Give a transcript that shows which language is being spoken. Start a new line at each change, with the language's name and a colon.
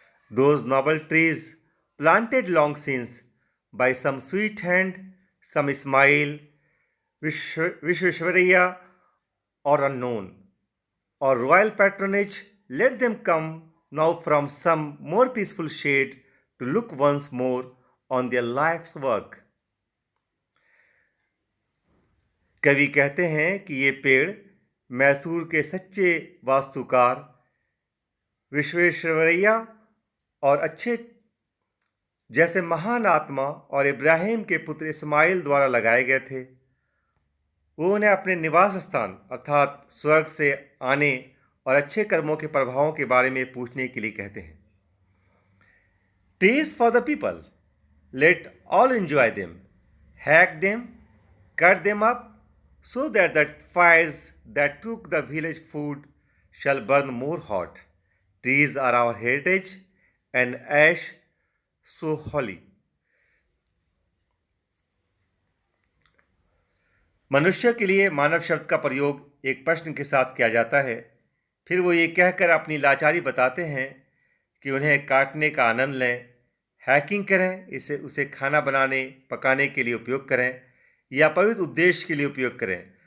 English: Those noble trees planted long since by some sweet hand, some Ismail, Vishweshwaraya or unknown, or royal patronage, let them come now from some more peaceful shade to look once more on their life's work.
Hindi: कवि कहते हैं कि ये पेड़ मैसूर के सच्चे वास्तुकार विश्वेश्वरैया और अच्छे जैसे महान आत्मा और इब्राहिम के पुत्र इस्माइल द्वारा लगाए गए थे। वो उन्हें अपने निवास स्थान अर्थात स्वर्ग से आने और अच्छे कर्मों के प्रभावों के बारे में पूछने के लिए कहते हैं।
English: Trees for the people, let all enjoy them, hack them, cut them up, so that the fires that took the village food shall burn more hot. Trees are our heritage, and ash so holy.
Hindi: मनुष्य के लिए मानव शब्द का प्रयोग एक प्रश्न के साथ किया जाता है। फिर वो ये कहकर अपनी लाचारी बताते हैं कि उन्हें काटने का आनंद लें, हैकिंग करें, उसे खाना बनाने पकाने के लिए उपयोग करें या पवित्र उद्देश्य के लिए उपयोग करें।